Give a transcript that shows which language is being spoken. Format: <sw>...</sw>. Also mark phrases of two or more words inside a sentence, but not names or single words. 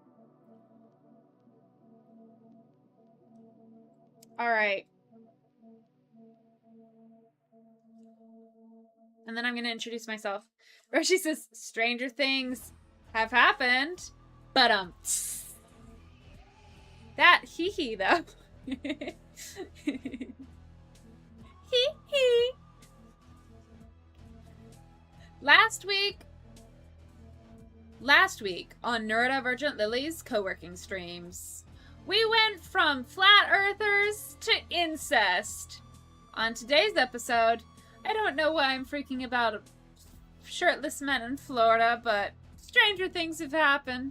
<en>Alright. And then I'm gonna introduce myself. Roshi says, Stranger Things have happened, but that hee hee though. Hee hee. Last week on Neurodivergent Lily's co-working streams, we went from flat earthers to incest. On today's episode, I don't know why I'm freaking about shirtless men in Florida, but stranger things have happened.</en>